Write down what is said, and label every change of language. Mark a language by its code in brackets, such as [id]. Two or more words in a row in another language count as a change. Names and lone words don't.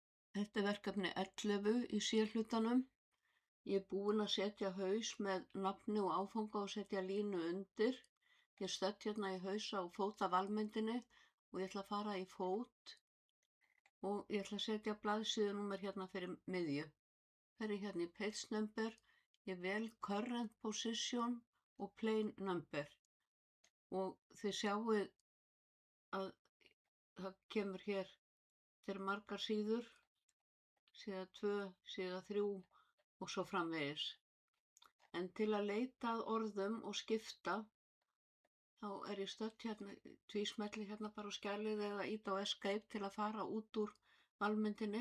[is] Þetta er verkefni 11 í C-hlutanum. Ég er búin að setja haus með nafni og áfanga og setja línu undir. Ég er stödd hérna í hausa og fót af valmyndinni og ég ætla að fara í fót og ég ætla að setja blaðsíðunúmer hérna fyrir miðju. Fer ég hérna í [en] page number, [is] ég vel [en] current position [is] og [en] plain number [is] og þið sjáuð að það kemur hér, þetta eru margar síður, síða 2, síða 3 og svo framvegis. En til að leita að orðum og skipta, þá er ég stödd hérna, tvísmelli hérna bara á skjalið eða ýta á escape til að fara út úr valmyndinni.